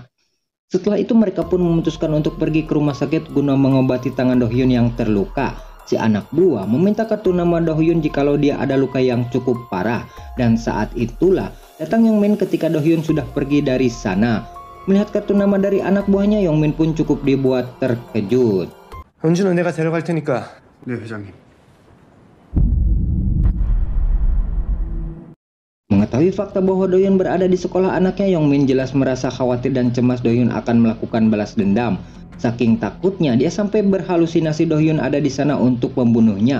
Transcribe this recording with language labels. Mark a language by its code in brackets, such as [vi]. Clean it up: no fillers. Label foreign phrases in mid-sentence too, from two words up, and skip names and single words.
[id] Setelah itu mereka pun memutuskan untuk pergi ke rumah sakit guna mengobati tangan Do-hyun yang terluka. Si anak buah meminta kartu nama Do-hyun jikalau dia ada luka yang cukup parah. Dan saat itulah datang Yongmin ketika Do-hyun sudah pergi dari sana. Melihat kartu nama dari anak buahnya, Yongmin pun cukup dibuat terkejut. [ko] 은준은 내가 데려갈 테니까. 네, 회장님. [id] Mengetahui fakta bahwa Do-hyun berada di sekolah anaknya, Yongmin jelas merasa khawatir dan cemas Do-hyun akan melakukan balas dendam. Saking takutnya dia sampai berhalusinasi Do-hyun ada di sana untuk membunuhnya.